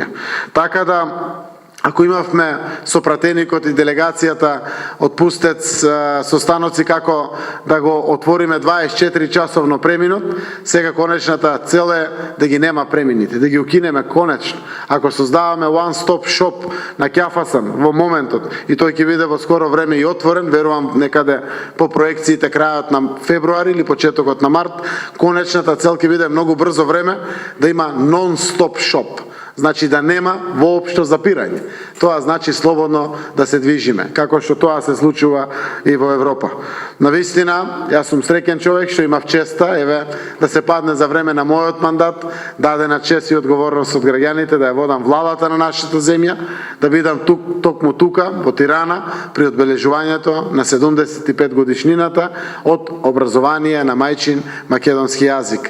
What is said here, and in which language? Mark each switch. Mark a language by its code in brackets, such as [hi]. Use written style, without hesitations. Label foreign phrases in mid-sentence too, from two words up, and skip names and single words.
[mk] Така да, ако имавме со пратеникот и делегацијата од Пустец состаноци како да го отвориме 24 часовно преминот, сега конечната цел е да ги нема премините, да ги укинеме конечно. Ако создаваме [en] one-stop shop [mk] на Ќафасан во моментот и тој ќе биде во скоро време и отворен, верувам некаде по проекциите крајот на февруари или почетокот на март, конечната цел ќе биде многу брзо време да има [en] non-stop shop. [mk] Значи да нема воопшто запирање. Тоа значи слободно да се движиме, како што тоа се случува и во Европа. Навистина, јас сум среќен човек што имав честа, да се падне за време на мојот мандат, дадена чест и одговорност од граѓаните да ја водам владата на нашата земја, да бидам токму тука во Тирана при одбележувањето на 75 годишнината од образование на мајчин македонски јазик.